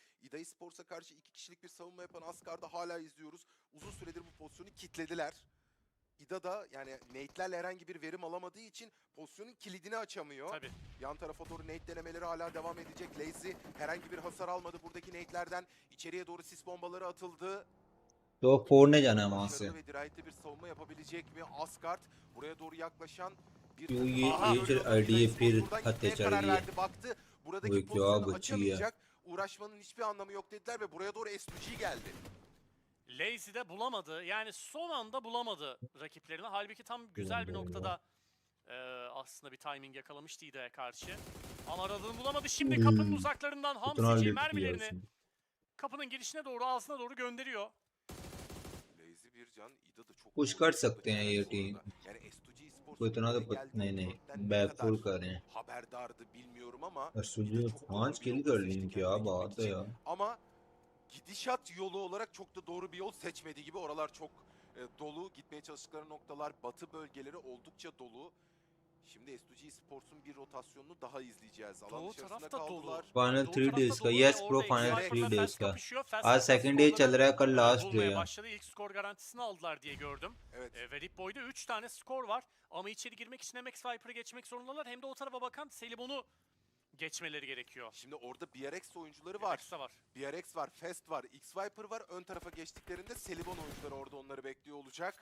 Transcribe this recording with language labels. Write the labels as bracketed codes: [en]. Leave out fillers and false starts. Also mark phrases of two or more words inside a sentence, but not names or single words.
[tr] İda Esports'a karşı 2 kişilik bir savunma yapan Asgard'ı hala izliyoruz. Uzun süredir bu pozisyonu kilitlediler. İda da yani nade'lerle herhangi bir verim alamadığı için pozisyonun kilidini açamıyor. Tabii. Yan tarafa doğru nade denemeleri hala devam edecek. Lazy herhangi bir hasar almadı buradaki nade'lerden. İçeriye doğru sis bombaları atıldı. [hi] तो फोड़ने जाना है वहां से [tr] Başarılı ve dirayetli bir savunma yapabilecek mi Asgard? Buraya doğru yaklaşan bir [hi] क्यों ये [tr] takım [hi] एक [tr] görüyordu. [hi] आईडी [tr] İda [hi] फिर [tr] Esports buradan [hi] हत्या [tr] gitmeye [hi] चढ़ [tr] karar [hi] गई है [tr] verdi. Baktı [hi] वो [tr] buradaki [hi] क्या [tr] pozisyonu [hi] बची है [tr] açamayacak. Uğraşmanın hiçbir anlamı yok dediler ve buraya doğru S2G geldi. Lazy de bulamadı. Yani son anda bulamadı rakiplerini. Halbuki tam güzel bir noktada aslında bir timing yakalamıştı İda'ya karşı. Ama aradığını bulamadı. Şimdi kapının uzaklarından Hamsici mermilerini kapının girişine doğru, ağzına doğru gönderiyor. Lazy bir can, İda da çok [hi] कुछ कर सकते हैं ये टीम [tr] yani S2G [hi] को इतना तो नहीं नहीं [en] back full [hi] कर रहे हैं [tr] haberdardı bilmiyorum ama [hi] सुजू 5 किल कर ली क्या बात है यार [tr] ama gidişat yolu olarak çok da doğru bir yol seçmediği gibi oralar çok dolu. Gitmeye çalıştıkları noktalar batı bölgeleri oldukça dolu. Şimdi S2G Sports'un bir rotasyonunu daha izleyeceğiz. Alan Doğu dışarısında tarafta dolu. kaldılar. [en] final 3 days [hi] का [en] yes pro final 3 days [hi] का [tr] Kapışıyor. [hi] आज [en] second day [hi] चल रहा है कल [en] last day [tr] Bulmaya [hi] है [tr] başladı. İlk skor garantisini aldılar diye gördüm. Evet. Ve Rip Boy'da 3 tane skor var. Ama içeri girmek için hem X-Viper'ı geçmek zorundalar hem de o tarafa bakan Selibon'u geçmeleri gerekiyor. Şimdi orada BRX oyuncuları var. Var. BRX var, Fest var, X-Viper var. Ön tarafa geçtiklerinde Selibon oyuncuları orada onları bekliyor olacak.